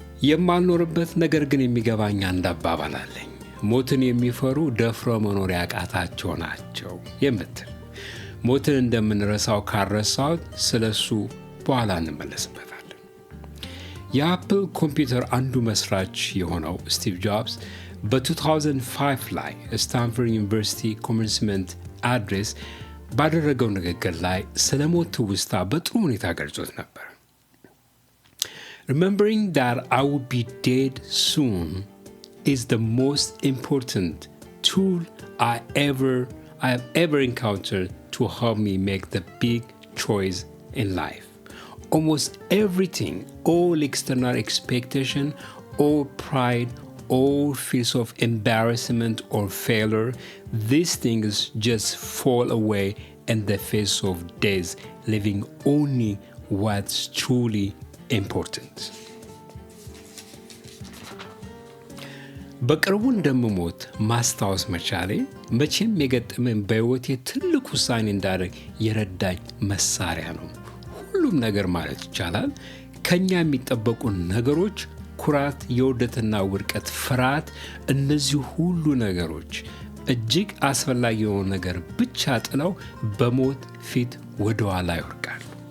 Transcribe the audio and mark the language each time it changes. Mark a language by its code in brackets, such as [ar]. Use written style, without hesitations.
[am] የማልኖርበት ነገር ግን የሚገባኝ አንድ አባባል አለኝ። ሞትን የሚፈሩ ደፍረው መኖር ያቃታቸው ናቸው የምትል። ሞትን እንደምንረሳው ካረሳው ስለሱ በኋላ እንመለስበታለን። የአፕል ኮምፒውተር አንዱ መስራች የሆነው ስቲቭ ጆብስ በ2005 ላይ ስታንፎርድ ዩኒቨርሲቲ ኮመንስመንት አድሬስ ባደረገው ንግግር ላይ ስለ ሞት ትውስታ በጥሩ ሁኔታ ገልጾት ነበር። [en] Remembering that I would be dead soon is the most important tool I have ever encountered to help me make the big choice in life. Almost everything, all external expectation, all pride, all fears of embarrassment or failure, these things just fall away in the face of death, leaving only what's truly important. [am] በቅርቡ እንደምሞት ማስታወስ መቻሌ መቼም የገጠመኝ በሕይወቴ ትልቅ ውሳኔ እንዳደርግ የረዳኝ መሳሪያ ነው። ሁሉም ነገር ማለት ይቻላል ከኛ የሚጠበቁ ነገሮች፣ ኩራት፣ የውርደትና ውድቀት፣ ፍርሃት፣ እነዚህ ሁሉ ነገሮች እጅግ አስፈላጊ የሆነ ነገር ብቻ ጥለው በሞት ፊት ወደ ኋላ ይወርቃሉ።